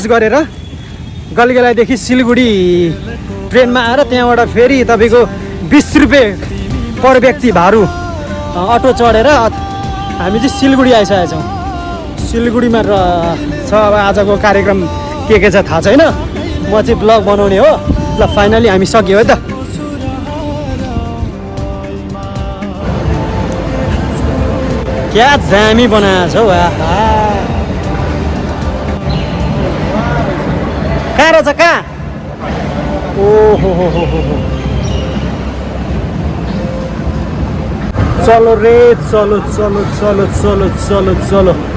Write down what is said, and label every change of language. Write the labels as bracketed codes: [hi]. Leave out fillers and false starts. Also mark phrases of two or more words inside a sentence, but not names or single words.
[ne] गरेर गलगलादेखि सिलगढी ट्रेनमा आएर त्यहाँबाट फेरि तपाईँको 20 रुपियाँ पर व्यक्ति भारू अटो चढेर हामी चाहिँ सिलगढी आइसकेका छौँ सिलगढीमा छ अब आजको कार्यक्रम के छ थाहा छैन म चाहिँ ब्लग बनाउने हो ल फाइनली हामी सक्यो है त क्या दामी बनाएको छौ कहाँ रहेछ कहाँ ओहो [hi] चलो रे चलो चलो चलो चलो चलो चलो